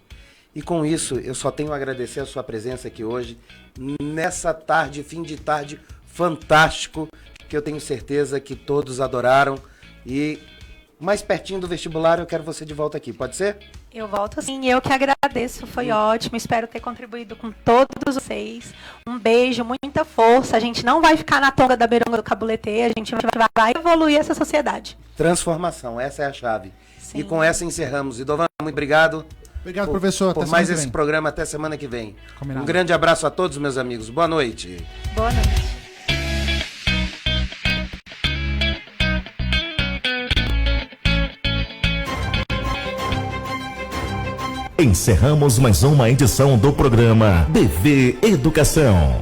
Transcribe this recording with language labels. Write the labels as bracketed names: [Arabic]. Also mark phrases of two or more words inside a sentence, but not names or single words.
[Portuguese] E com isso, eu só tenho a agradecer a sua presença aqui hoje, nessa tarde, fim de tarde fantástico, que eu tenho certeza que todos adoraram. E mais pertinho do vestibular, eu quero você de volta aqui. Pode ser? Eu volto sim, eu que agradeço, foi ótimo, espero ter contribuído com todos vocês. Um beijo, muita força, a gente não vai ficar na tonga da beironga do cabulete, a gente vai evoluir essa sociedade. Transformação, essa é a chave. Sim. E com essa encerramos. Idovan, muito obrigado. Obrigado, professor. Por até mais semana que esse vem. programa, até semana que vem. Combinado. Um grande abraço a todos, meus amigos. Boa noite. Boa noite. Encerramos mais uma edição do programa BV Educação.